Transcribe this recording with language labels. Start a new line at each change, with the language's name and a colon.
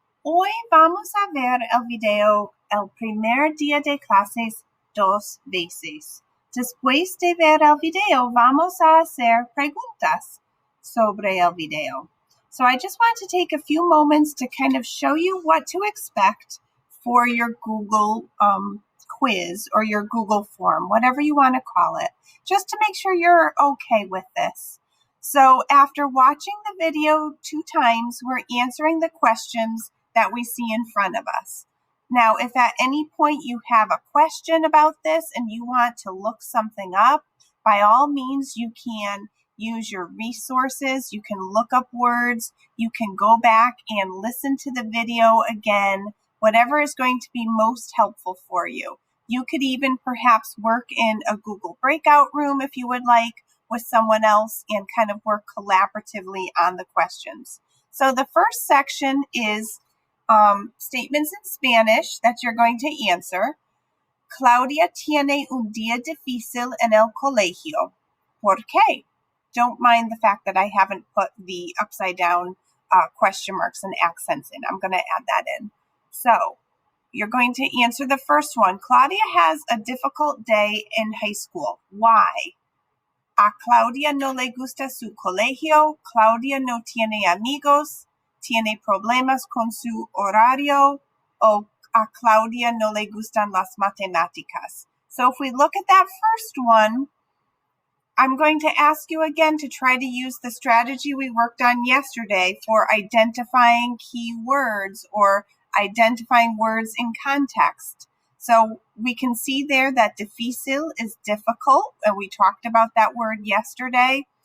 Spanish: Hoy vamos a ver el video el primer día de clases 2 veces. Después de ver el video, vamos a hacer preguntas sobre el video.
English: So I just want to take a few moments to kind of show you what to expect for your Google quiz or your Google form, whatever you want to call it, just to make sure you're okay with this. So after watching the video 2 times, we're answering the questions that we see in front of us. Now, if at any point you have a question about this and you want to look something up, by all means, you can use your resources. You can look up words. You can go back and listen to the video again, whatever is going to be most helpful for you. You could even perhaps work in a Google breakout room if you would like with someone else and kind of work collaboratively on the questions. So the first section is statements in Spanish that you're going to answer.
Spanish: Claudia tiene un día difícil en el colegio. ¿Por qué?
English: Don't mind the fact that I haven't put the upside down question marks and accents in. I'm going to add that in. So you're going to answer the first one. Claudia has a difficult day in high school. Why?
Spanish: A Claudia no le gusta su colegio. Claudia no tiene amigos. Tiene problemas con su horario. O a Claudia no le gustan las matemáticas.
English: So if we look at that first one, I'm going to ask you again to try to use the strategy we worked on yesterday for identifying key words or identifying words in context. So we can see there that difícil is difficult, and we talked about that word yesterday.